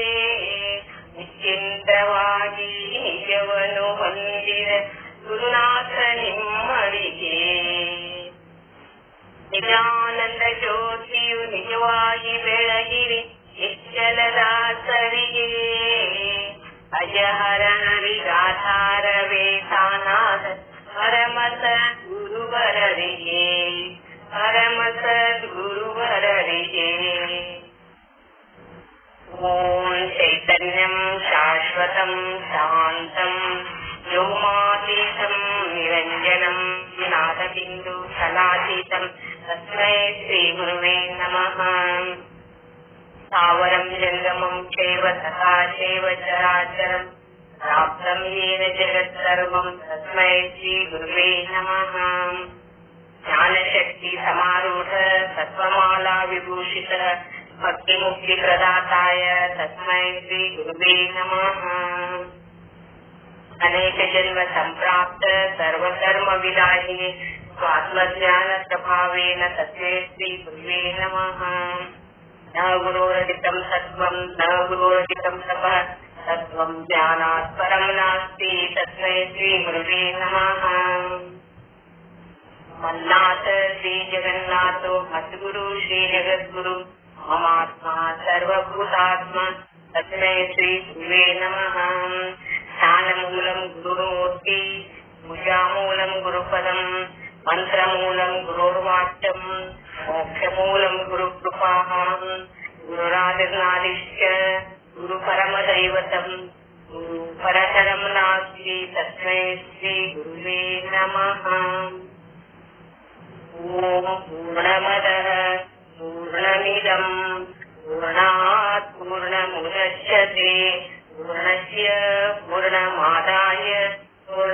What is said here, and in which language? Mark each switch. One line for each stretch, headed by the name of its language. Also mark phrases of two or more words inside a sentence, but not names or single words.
Kannada: ನಿಶ್ಚಿಂತವಾಗಿ ನಿಜವನ್ನು ಹೊಂದಿದ ಗುರುನಾಥ ನಿಮ್ಮರಿಗೆ, ನಿಜಾನಂದ ಜ್ಯೋತಿಯು ನಿಜವಾಗಿ ಬೆಳಗಿರಿ ನಿಶ್ಚಲದಾಸರಿಗೆ, ಅಜಹರ ಹರಿಗಾಧಾರವೇ ತಾನಾದ ಪರಮ ಸದ್ಗುರುವರರಿಗೆ, ಪರಮ ಸದ್ಗುರುವರರಿಗೆ.
Sanskrit: ಓಂ ಚೈತನ್ಯಂ ಶಾಶ್ವತಂ ಶಾಂತಂ ವ್ಯೋಮಾತೀತಂ ನಿರಂಜನಂ ನಾದಬಿಂದು ಫಲಾತೀತಂ ತಸ್ಮೈ ಶ್ರೀ ಗುರುವೇ ನಮಃ. ಸ್ಥಾವರಂ ಜಂಗಮಂ ಚೈವ ತಥಾ ಚೈವ ಚರಾಚರಂ ಪ್ರಾಪ್ತಂ ಯೇನ ಜಗತ್ ಸರ್ವಂ ತಸ್ಮೈ ಶ್ರೀ ಗುರುವೇ ನಮಃ. ಜ್ಞಾನಶಕ್ತಿ ಸಮಾರೂಢ ಸತ್ವಮಾಲಾ ವಿಭೂಷಿತ ಭಕ್ತಿ ಮುಕ್ತಿ ಪ್ರದಾತಾಯ ತಸ್ಮೈ ಶ್ರೀ ಗುರುವೇ ನಮಃ. ಅನೇಕ ಜನ್ಮ ಸಂಪ್ರಾಪ್ತ ಸರ್ವಕರ್ಮ ವಿದಾಯಿನಿ ಸ್ವಾತ್ಮಜ್ಞಾನ ಪ್ರಭಾವೇನ ತಸ್ಮೈ ಶ್ರೀ ಗುರುವೇ ನಮಃ. ನ ಗುರೋರಹಿತಂ ಸತ್ವಂ ನ ಗುರೋರಹಿತಂ ತಪಃ ತತ್ವಂ ಜ್ಞಾನಾತ್ ಪರಂ ನಾಸ್ತಿ ತಸ್ಮೈ ಶ್ರೀ ಗುರುವೇ ನಮಃ. ಮನ್ನಾಥ ಶ್ರೀ ಜಗನ್ನಾಥೋ ಮದ್ಗುರು ಶ್ರೀ ಜಗದ್ಗುರು ಮಮಾತ್ಮ ಸರ್ವಭೂತಾತ್ಮ ತಸ್ಮೈ ಶ್ರೀ ಗುರುವೇ ನಮಃ. ಜ್ಞಾನಮೂಲಂ ಗುರುಮೂರ್ತಿ ಪೂಜಾಮೂಲಂ ಗುರುಪದಂ ಮಂತ್ರಮೂಲಂ ಗುರೋರ್ವಾಕ್ಯಂ ಮೋಕ್ಷಮೂಲಂ ಗುರುಕೃಪಾಃ ಗುರುರಾದಿರ್ನಾದಿಶ್ಚ ಗುರು ಪರಮದೈವತಂ ಗುರು ಪರತರಂ ನಾಸ್ತಿ ತಸ್ಮೈ ಶ್ರೀ ಗುರುವೇ ನಮಃ. ಓಂ ಪೂರ್ಣಮದಃ ಪೂರ್ಣಮಿದಂ ಪೂರ್ಣಾತ್ ಪೂರ್ಣಮುದಚ್ಯತೆ ಪೂರ್ಣಸ್ಯ ಪೂರ್ಣಮಾದಾಯ